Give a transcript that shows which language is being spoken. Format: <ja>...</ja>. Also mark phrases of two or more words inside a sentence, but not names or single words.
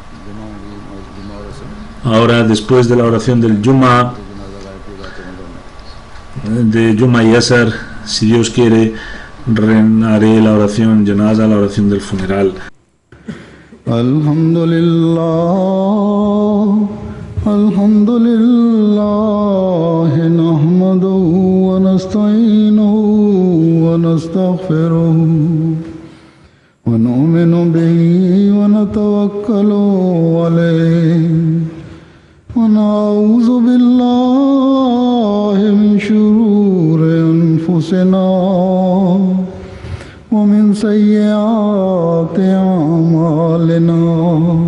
<es>Ahora, después de la oración del Juma, de Juma y Asar, si Dios quiere, haré la oración Janaza, la oración del funeral.</es> <ar>الحمد لله، نحمده ونستعينه و نستغفره ونؤمن به ونتوكل عليه ونعوذ بالله من شرور أنفسنا ومن سيئات أعمالنا.</ar>